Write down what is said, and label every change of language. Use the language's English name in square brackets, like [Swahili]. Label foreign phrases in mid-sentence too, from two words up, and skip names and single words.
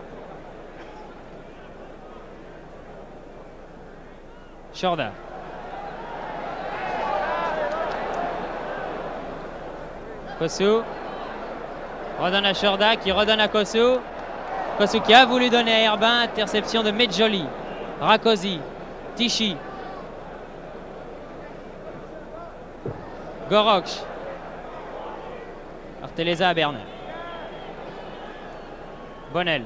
[French] Chorda. Kosu. Redonne à Chorda qui redonne à Kosu. Kosu qui a voulu donner à Herbin. Interception de Medjoli. Rakosi. Tichy. Gorox. Arteleza à Bernard. Bonnel.